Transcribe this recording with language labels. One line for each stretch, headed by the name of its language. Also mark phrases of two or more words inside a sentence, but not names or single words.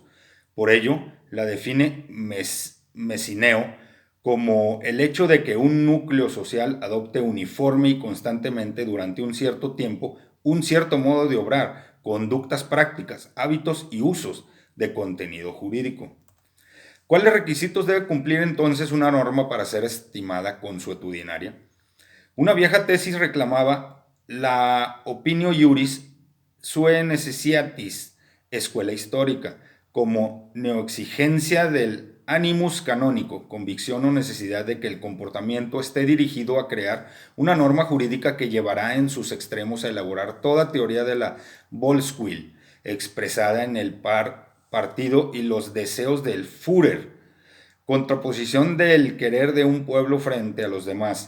Spanish: Por ello, la define Messineo como el hecho de que un núcleo social adopte uniforme y constantemente durante un cierto tiempo un cierto modo de obrar, conductas prácticas, hábitos y usos de contenido jurídico. ¿Cuáles requisitos debe cumplir entonces una norma para ser estimada consuetudinaria? Una vieja tesis reclamaba la
Latin: opinio iuris sue necessitatis,
Spanish: escuela histórica, como neoexigencia del animus canónico, convicción o necesidad de que el comportamiento esté dirigido a crear una norma jurídica que llevará en sus extremos a elaborar toda teoría de la Volkswill, expresada en el partido y los deseos del Führer, contraposición del querer de un pueblo frente a los demás.